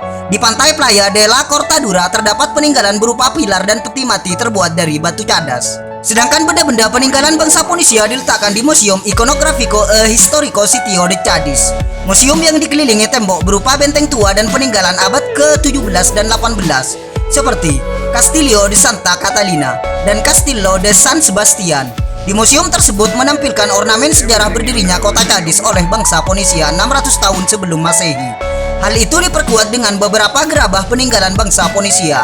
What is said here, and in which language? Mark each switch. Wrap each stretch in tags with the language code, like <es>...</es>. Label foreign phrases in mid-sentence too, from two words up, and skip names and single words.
<id>Di pantai Playa de la Cortadura terdapat peninggalan berupa pilar dan peti mati terbuat dari batu cadas. Sedangkan benda-benda peninggalan bangsa Ponisia diletakkan di Museum Iconografico e Historico Sitio de Cadis. Museum yang dikelilingi tembok berupa benteng tua dan peninggalan abad ke-17 dan 18, seperti Castillo de Santa Catalina dan Castillo de San Sebastian. Di museum tersebut menampilkan ornamen sejarah berdirinya kota Cadis oleh bangsa Ponisia 600 tahun sebelum Masehi. Hal itu diperkuat dengan beberapa gerabah peninggalan bangsa Ponisia.</id>